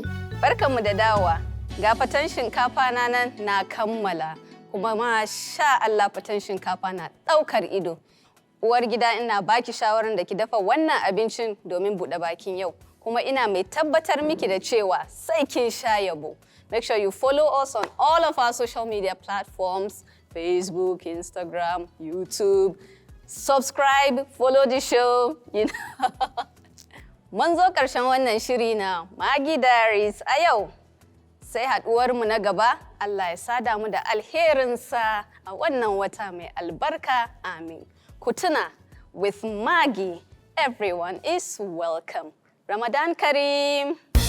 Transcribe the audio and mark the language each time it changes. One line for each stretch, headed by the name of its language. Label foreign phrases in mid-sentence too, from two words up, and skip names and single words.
Hausa: Barkanmu da dawowa. Ga Paten Shinkafa na nan na kammala, kuma
Arabic: masha Allah
Hausa: Paten Shinkafa na ɗaukar ido. Uwar gida, ina baki shawarar da ki dafa wannan abincin domin buɗe bakin yau. Kuma ina mai tabbatar miki da cewa sai kin sha yabo.
English: Make sure you follow us on all of our social media platforms, Facebook, Instagram, YouTube. Subscribe, follow the show.
Hausa: Mun zo ƙarshen wannan shiri na MAGGI Diaries a yau. Sai haɗuwarmu na gaba, Allah ya sada mu da alherinsa a wannan wata mai albarka. Amin. Ku tuna,
English: with MAGGI, everyone is welcome.
Arabic: Ramadan Kareem.